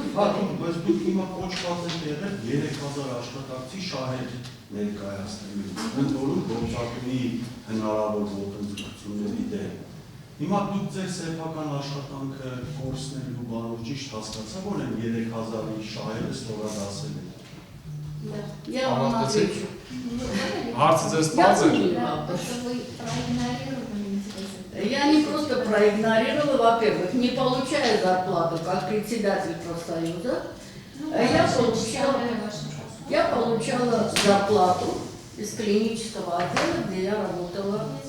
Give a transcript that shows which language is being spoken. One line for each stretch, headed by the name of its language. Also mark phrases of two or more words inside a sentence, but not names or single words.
Armenian: պատում, բայց դուք հիմա կոչված եք եղել 3000 աշխատակցի շահեր ներկայացնելու, ընդ որում գործարկումի հնարավոր ոտնձգությունների դեմ։ Հիմա դուք ձեր սեփական աշխատանքը կորցնելու բանով ճիշտ հասկացա, որ են 3000-ի շահերը ստորադասել են։
Russian: Я вам отвечу.
Armenian: Հարցը ձեզ տված է։
Russian: Я не просто проигнорировала, во-первых, не получая зарплату как председатель профсоюза, я получала зарплату из клинического отдела, где я работала.